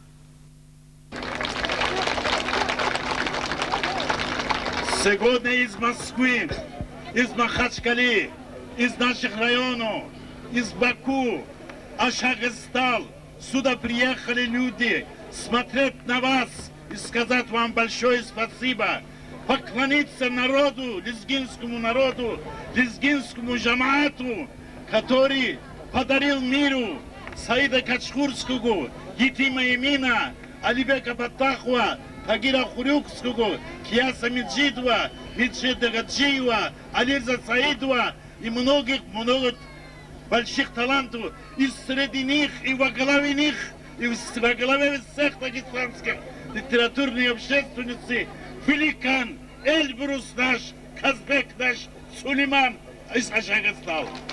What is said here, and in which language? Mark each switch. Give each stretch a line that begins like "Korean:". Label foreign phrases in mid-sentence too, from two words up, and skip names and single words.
Russian: Сегодня из Москвы, из Махачкалы, из наших районов, из Баку, Ашагыстан, сюда приехали люди смотреть на вас и сказать вам большое спасибо, поклониться народу, лезгинскому народу, лезгинскому джамаату, который подарил миру Саида Качхурского, Етима Емина, Алибека Батахова, Тагира Хурюкского, Кияса Меджидова, Меджида Гаджиева, Ализа Саидова и многих больших талантов. И среди них, и во главе них, и во главе всех дагестанских литературной общественности великан Эльбрус наш, Казбек наш, Сулейман из Ашагастана.